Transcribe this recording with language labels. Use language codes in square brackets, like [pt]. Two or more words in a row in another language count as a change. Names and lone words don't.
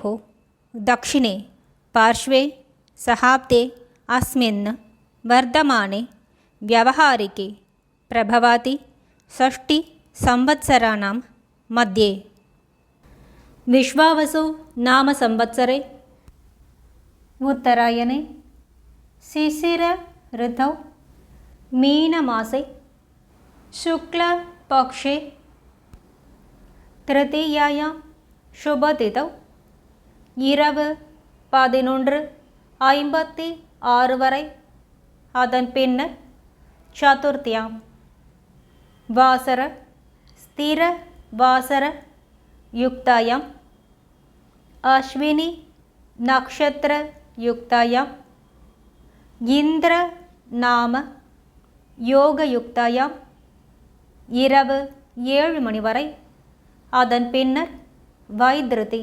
[sa] दक्षिणे पार्श्वे सहाब्दे अस्मिन् वर्धमाने व्यावहारिके प्रभवाति षष्टिसंवत्सराणां मध्ये विश्वावसु नाम संवत्सरे उत्तरायणे शिशिर ऋतौ मीनमासे शुक्लपक्षे तृतीयायां शुभतिथौ [ta] இரவு 11:56 வரை, அதன் பின்னர் சதுர்த்தியாம். [sa] वासर स्थिर वासर युक्तायाम् अश्विनी नक्षत्र युक्तायाम् इन्द्र नाम योग युक्तायाम् [ta] இரவு 7 மணி வரை, அதன் பின்னர் வைத்ருதி.